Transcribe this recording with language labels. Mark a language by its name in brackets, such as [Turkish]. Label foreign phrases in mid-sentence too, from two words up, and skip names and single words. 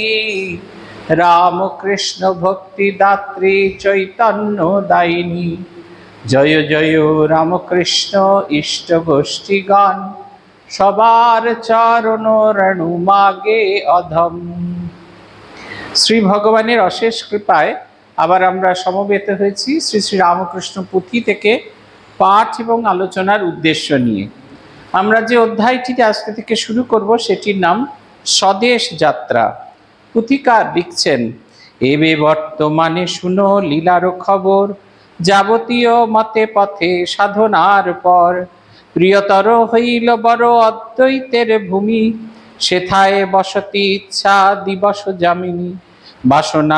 [Bangla] রামকৃষ্ণ ভক্তিদাত্রী চৈতন্য দায়িনী জয় জয় রামকৃষ্ণ ইষ্ট গোষ্ঠীগান সবার চরণ রেণু মাগে অধম। শ্রী ভগবানের অশেষ কৃপায় আবার আমরা সমবেত হয়েছি শ্রী শ্রী রামকৃষ্ণ পুথি থেকে পাঠ এবং আলোচনার উদ্দেশ্য নিয়ে। আমরা যে অধ্যায়টি আজকে থেকে শুরু করব সেটির নাম স্বদেশ যাত্রা। পুথিকার লিখছেন, এবে বর্তমানে শুনো লীলার খবর, যাবতীয় মতে পথে সাধনার পর প্রিয়তর হইল বড় অদ্বৈতের ভূমি, সেথায় বসতি ইচ্ছা দিবস যামিনী, বাসনা